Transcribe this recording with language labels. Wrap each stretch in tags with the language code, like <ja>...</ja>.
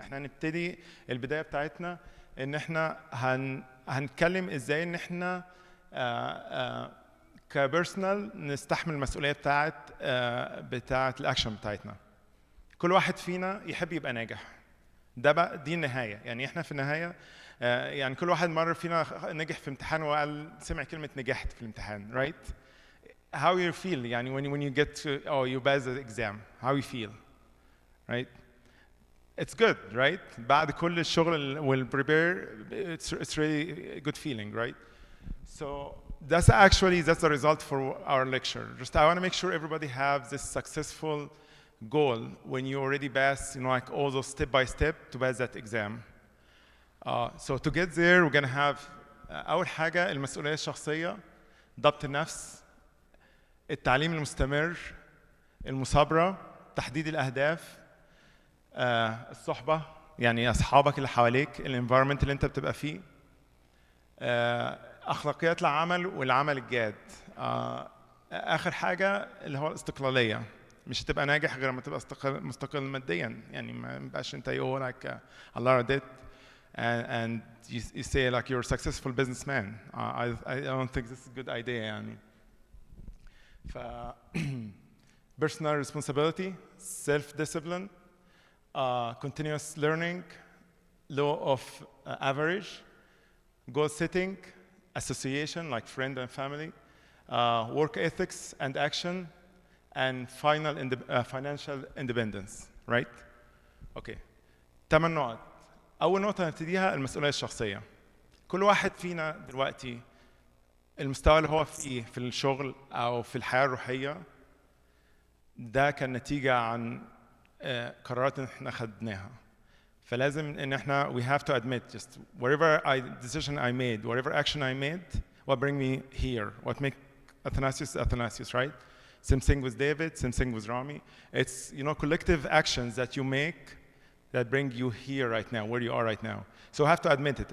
<ar>احنا هنبتدي البدايه بتاعتنا ان احنا هنتكلم ازاي ان احنا كبيرسونال نستحمل المسؤوليه بتاعت الاكشن بتاعتنا. كل واحد فينا يحب يبقى ناجح، ده بقى دي النهايه. يعني احنا في النهايه يعني كل واحد مره فينا نجح في امتحان وقال سمع كلمه نجحت في الامتحان، right?</ar> <en>How you feel يعني when you get to you pass the exam, how you feel, right? It's good, right?</en> <ar>بعد كل الشغل</ar> <en>والprepare it's really a good feeling, right? So that's the result for our lecture. Just I want to make sure everybody have this successful goal when you already pass, like all those step by step to pass that exam. So to get there we're gonna have</en> <ar>أول حاجة المسؤولية الشخصية، ضبط النفس، التعليم المستمر، المثابرة، تحديد الأهداف، الصحبة، يعني أصحابك اللي حواليك، الانفايرمنت اللي أنت بتبقى فيه، أخلاقيات العمل والعمل الجاد. آخر حاجة اللي هو الاستقلالية. مش هتبقى ناجح غير لما تبقى مستقل ماديا. يعني ما يبقاش أنت</ar> <en>like a lot of debt and you say like you're a successful businessman. I don't think this is a good idea يعني. personal responsibility, self-discipline, continuous learning, law of average, goal setting, association, like friend and family, work ethics and action, and financial independence, right?</en> <ar>Okay. 8 نقط. أول نقطة نبتديها المسؤولية الشخصية. كل واحد فينا دلوقتي المستوى اللي هو فيه في الشغل أو في الحياة الروحية ده كان نتيجة عن قرارات احنا خدناها. فلازم ان احنا</ar> <en>we have to admit just whatever decision I made, whatever action I made, what bring me here, what make Athanasius, right? Same thing with David, same thing with Rami. It's collective actions that you make that bring you here right now, where you are right now. So you have to admit it.</en>